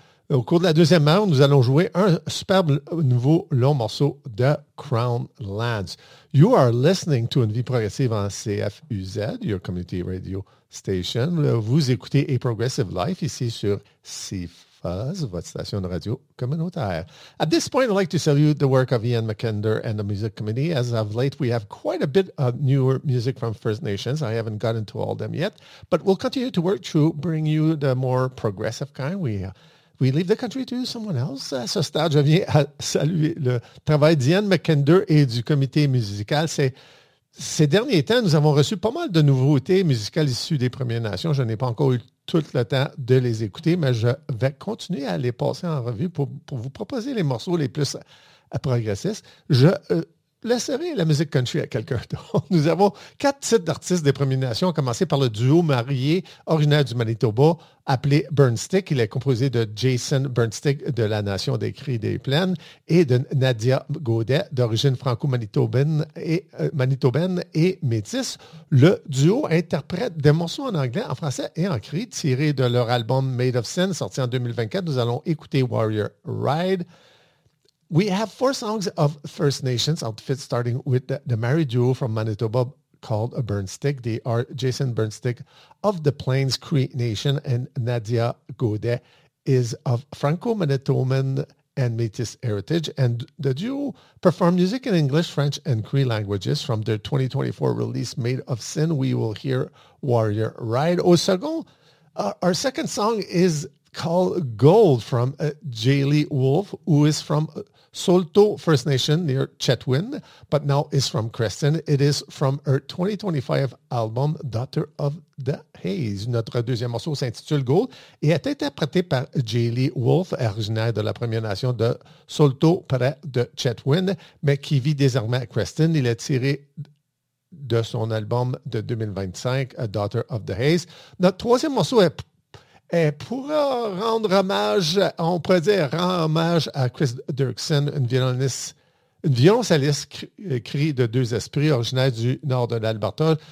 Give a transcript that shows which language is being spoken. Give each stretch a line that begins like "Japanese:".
French: Au cours de la deuxième heure, nous allons jouer un superbe nouveau long morceau de Crown Lands.
English: You are listening to Une Vie Progressive en CFUZ, your community radio station.
French: Vous écoutez A Progressive Life ici sur CFUZ, votre station de radio communautaire.
English: At this point, I'd like to salute the work of Ian McKender and the music committee. As of late, we have quite a bit of newer music from First Nations. I haven't gotten to all of them yet, but we'll continue to work to bring you the more progressive kind. We leave the country to someone else.
French: À ce stade, je viens à saluer le travail d'Ian McKender et du comité musical. Ces derniers temps, nous avons reçu pas mal de nouveautés musicales issues des Premières Nations. Je n'ai pas encore eu tout le temps de les écouter, mais je vais continuer à les passer en revue pour vous proposer les morceaux les plus progressistes. Laisserai la musique country à quelqu'un d'autre. Nous avons quatre titres d'artistes des Premières Nations, à commencer par le duo marié originaire du Manitoba, appelé Burnstick. Il est composé de Jason Burnstick de la Nation des Cris des Plaines et de Nadia Gaudet, d'origine franco-manitobaine et métisse. Le duo interprète des morceaux en anglais, en français et en cri, tirés de leur album Made of Sin, sorti en 2024. Nous allons écouter Warrior Ride.
English: We have four songs of First Nations outfits, starting with the married duo from Manitoba called Burnstick. They are Jason Burnstick of the Plains Cree Nation, and Nadia Gaudet is of Franco-Manitoban and Métis heritage. And the duo perform music in English, French, and Cree languages. From their 2024 release, Made of Sin, we will hear Warrior Ride.
French: Au second,
English: our second song is called Gold from Jaylee Wolf, who is from Solto First Nation near Chetwynd, but now is from Creston. It is from her 2025 album, Daughter of the Haze.
French: Notre deuxième morceau s'intitule Gold et est interprété par Jaylee Wolf, originaire de la Première Nation de Solto, près de Chetwynd, mais qui vit désormais à Creston. Il est tiré de son album de 2025, Daughter of the Haze. Notre troisième morceau est pour rendre hommage, on pourrait dire, rend hommage à Chris Dirksen, une violoncelliste cri de deux esprits, originaire du nord de l'Alberta.